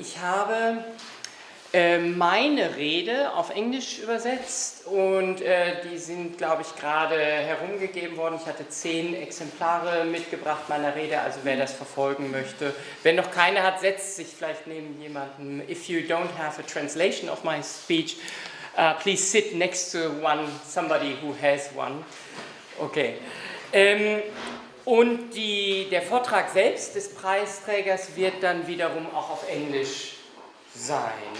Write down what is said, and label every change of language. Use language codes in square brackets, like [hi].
[de] Ich habe meine Rede auf Englisch übersetzt und die sind, glaube ich, gerade herumgegeben worden. Ich hatte 10 Exemplare mitgebracht meiner Rede, also wer das verfolgen möchte. Wenn noch keine hat, setzt sich vielleicht neben jemanden. [en] If you don't have a translation of my speech, please sit next to somebody who has one. Okay. [de] Und der Vortrag selbst des Preisträgers wird dann wiederum auch auf Englisch sein.